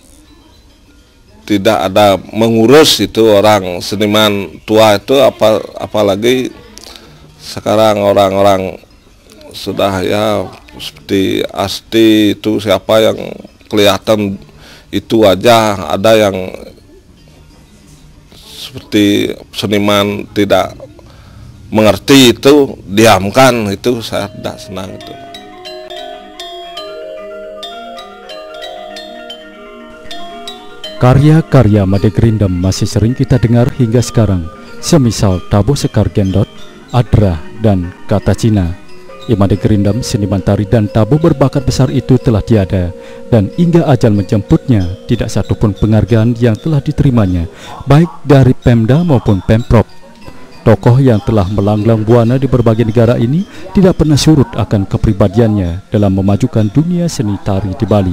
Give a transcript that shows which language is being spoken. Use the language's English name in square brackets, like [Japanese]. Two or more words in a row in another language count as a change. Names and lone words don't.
[Indonesian] tidak ada mengurus itu orang seniman tua itu, apalagi sekarang orang-orang sudah ya seperti Asti itu, siapa yang kelihatan itu aja, ada yang seperti seniman tidak mengerti itu diamkan, itu saya tidak senang itu. Karya-karya Made Gerindam masih sering kita dengar hingga sekarang, semisal Tabuh Sekar Gendot, Adrah, dan Kata Cina. Made Gerindam, seniman tari dan tabuh berbakat besar itu telah tiada, dan hingga ajal menjemputnya tidak satupun penghargaan yang telah diterimanya, baik dari Pemda maupun Pemprov. Tokoh yang telah melanglang buana di berbagai negara ini tidak pernah surut akan kepribadiannya dalam memajukan dunia seni tari di Bali.